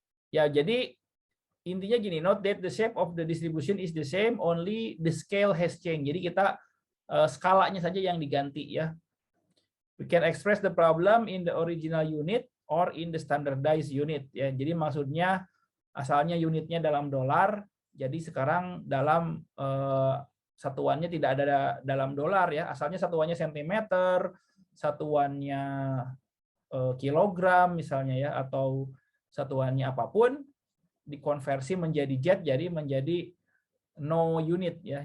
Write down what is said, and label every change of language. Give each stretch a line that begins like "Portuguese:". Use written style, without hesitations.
Indonesian: Ya, jadi intinya gini,
English: note that the shape of the distribution is the same, only the scale has changed.
Indonesian: Jadi kita skalanya saja yang diganti ya.
English: We can express the problem in the original unit or in the standardized unit ya.
Indonesian: Jadi maksudnya asalnya unitnya dalam dolar, jadi sekarang dalam satuannya tidak ada dalam dolar ya. Asalnya satuannya sentimeter, satuannya kilogram misalnya ya, atau satuannya apapun, dikonversi menjadi jet, jadi menjadi no unit ya.